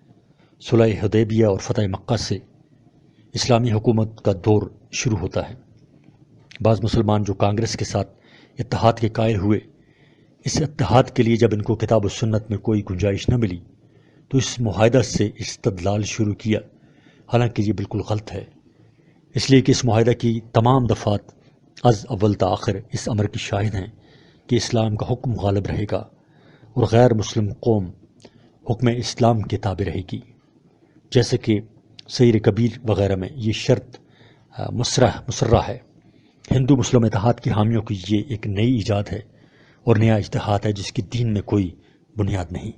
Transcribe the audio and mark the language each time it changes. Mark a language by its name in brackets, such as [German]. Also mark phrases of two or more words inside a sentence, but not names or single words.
[Urdu] صلح حدیبیہ اور فتح مکہ سے اسلامی حکومت کا دور شروع ہوتا ہے۔ بعض مسلمان جو کانگریس کے ساتھ اتحاد کے قائل ہوئے، اس اتحاد کے لیے جب ان کو کتاب و سنت میں کوئی گنجائش نہ ملی تو اس معاہدہ سے استدلال شروع کیا، حالانکہ یہ بالکل غلط ہے، اس لیے کہ اس معاہدہ کی تمام دفعات از اول تا آخر اس امر کی شاہد ہیں کہ اسلام کا حکم غالب رہے گا اور غیر مسلم قوم حکم اسلام کے تابع رہے گی، جیسے کہ سیر کبیر وغیرہ میں یہ شرط مسرہ ہے۔ ہندو مسلم اتحاد کے حامیوں کی یہ ایک نئی ایجاد ہے اور نیا اجتہاد ہے جس کی دین میں کوئی بنیاد نہیں۔